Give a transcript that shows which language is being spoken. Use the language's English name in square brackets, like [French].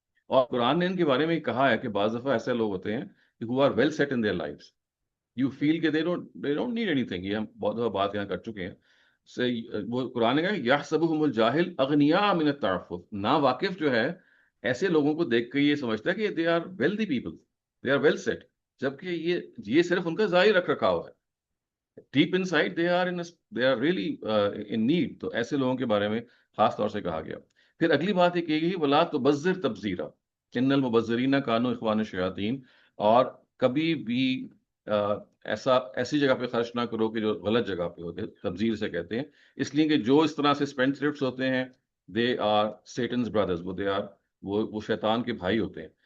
[Urdu] اور قرآن نے ان کے بارے میں کہا ہے کہ بعض دفعہ ایسے لوگ ہوتے ہیں [English] who are well set in their lives. You feel [Urdu] کہ [English] they don't need anything. [Urdu] یہ ہم بہت دفعہ بات یہاں کر چکے ہیں. وہ قرآن نے کہا [Arabic] یحسبهم الجاہل اغنیاء من التعفف. [Urdu] نا واقف جو ہے ایسے لوگوں کو دیکھ کے یہ سمجھتا ہے کہ [English] they are wealthy people, they are well set, [Urdu] جبکہ یہ صرف ان کا ظاہر رکھ رکھا ہوا ہے. [English] Deep inside they are really in need. [Urdu] تو ایسے لوگوں کے بارے میں خاص طور سے کہا گیا. پھر اگلی بات یہ کہ گئی [Arabic] ولا تبذر تبذیرا ان المبذرین کانوا اخوان الشیاطین. [Urdu] اور کبھی بھی ایسی جگہ پہ خرچ نہ کرو کہ جو غلط جگہ پہ ہوتے، تبذیر سے کہتے ہیں، اس لیے کہ جو اس طرح سے اسپینڈ تھرفٹس ہوتے ہیں [English] they are Satan's brothers, [Urdu] وہ شیطان کے بھائی ہوتے ہیں.